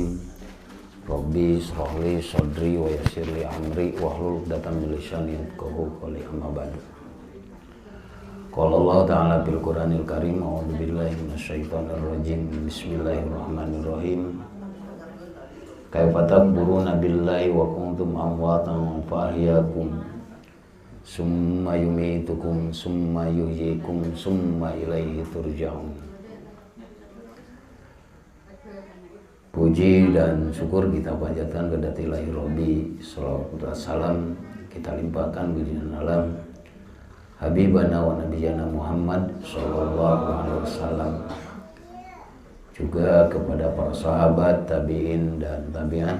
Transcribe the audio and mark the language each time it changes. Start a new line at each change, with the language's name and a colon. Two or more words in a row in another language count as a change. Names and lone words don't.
Arabic: رب اشرح لي صدري ويسر لي أمري واحلل عقدة من لساني يفقهوا قولي أما بعد. قال الله تعالى في القرآن الكريم أعوذ بالله من الشيطان الرجيم. Bismillahirrahmanirrahim. كيف تكفرون بالله وكنتم أمواتا فأحياكم ثم يميتكم ثم يحييكم ثم إليه ترجعون.
Indonesian: Puji dan syukur kita panjatkan kepada
Arabic: إلهي ربي,
Indonesian: salawat dan salam kita limpahkan pujian alam
Arabic: حبيبنا ونبينا محمد صلى الله عليه وسلم,
Indonesian: juga kepada para sahabat, tabi'in dan tabi'an.